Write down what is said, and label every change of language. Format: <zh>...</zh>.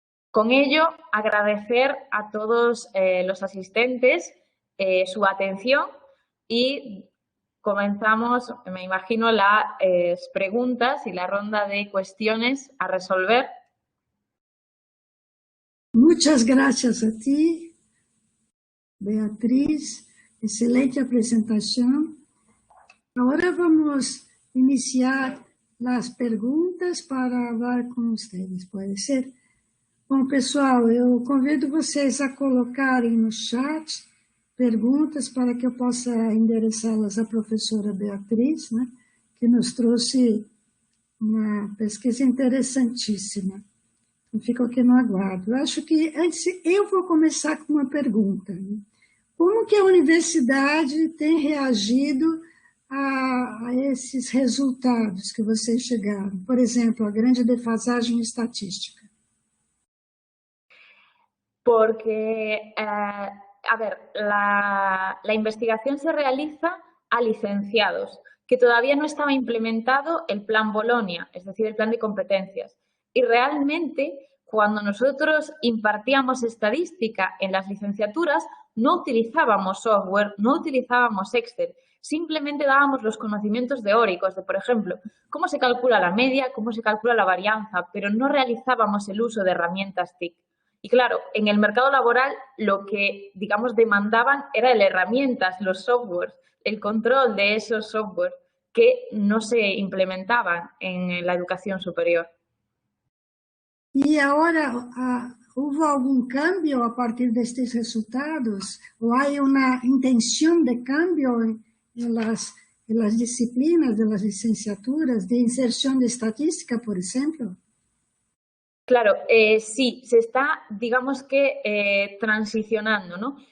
<es>Con ello, agradecer a todos los asistentes su atención y comenzamos, me imagino, las preguntas y la ronda de cuestiones a resolver. Muchas gracias a ti, Beatriz.</es> <pt>Excelente apresentação. Agora vamos iniciar as perguntas para falar com vocês, pode ser? Bom, pessoal, eu convido vocês a colocarem no chat perguntas para que eu possa endereçá-las à professora Beatriz, né, que nos trouxe uma pesquisa interessantíssima. Então, fico aqui no aguardo. Eu acho que antes eu vou começar com uma pergunta. Né? Como que a universidade tem reagido a esses resultados que vocês chegaram? Por exemplo, a grande defasagem estatística.</pt> <es>Porque, a ver, la investigación se realiza a licenciados, que todavía no estaba implementado el Plan Bolonia, es decir, el plan de competencias. Y realmente, cuando nosotros impartíamos estadística en las licenciaturas, no utilizábamos software, no utilizábamos Excel, simplemente dábamos los conocimientos teóricos de, por ejemplo, cómo se calcula la media, cómo se calcula la varianza, pero no realizábamos el uso de herramientas TIC. Y claro, en el mercado laboral lo que, digamos, demandaban era las herramientas, los softwares, el control de esos softwares que no se implementaban en la educación superior.</es> <pt>E agora, houve algum cambio a partir destes resultados? Ou há uma intenção de cambio em</pt> <es>las disciplinas de las licenciaturas,</es> <pt>de inserção de estatística, por exemplo?</pt> <es>Claro, sí, se está, digamos que, transicionando, ¿no?</es>